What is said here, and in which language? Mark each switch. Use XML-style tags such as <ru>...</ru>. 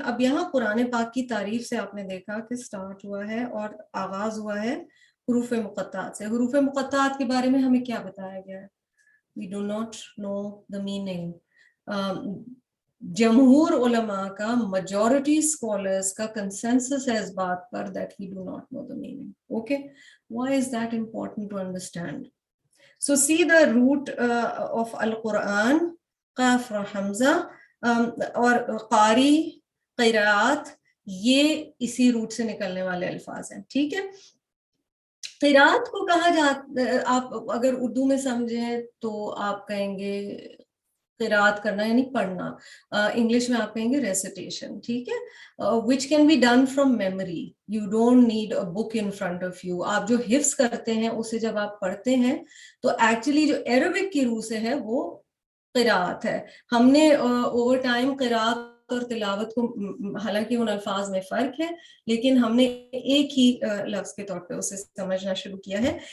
<ur>اب یہاں قرآن پاک کی تعریف سے آپ نے دیکھا کہ سٹارٹ ہوا ہے اور آغاز ہوا ہے حروف مقطعات سے. حروف مقطعات کے بارے میں ہمیں کیا بتایا گیا ہے؟</ur> <en>We do not know the meaning.</en> <ur>جمہور علماء کا</ur> <en>majority scholars کا consensus</en> <ur>ہے اس بات پر</ur> <en>that we do not know the meaning. Okay, why is that important to understand? So see the root of Al-Quran,</en> <ur>قاف اور حمزہ اور قاری قراءت، یہ اسی روٹ سے نکلنے والے الفاظ ہیں. ٹھیک ہے، قراءت کو کہا جاتا، آپ اگر اردو میں سمجھیں تو آپ کہیں گے قراءت کرنا یعنی پڑھنا. انگلش میں آپ کہیں گے ریسیٹیشن. ٹھیک ہے،</ur> <en>which can be done from memory. You don't need a book in front of you.</en> <ur>آپ جو حفظ کرتے ہیں اسے جب آپ پڑھتے ہیں تو ایکچولی جو عربک کی روح سے ہے وہ قراءت ہے. ہم نے اوور ٹائم قراءت اور تلاوت کو، حالانکہ ان الفاظ میں فرق ہے لیکن ہم نے ایک ہی لفظ کے طور پہ اسے سمجھنا شروع کیا ہے.</ur>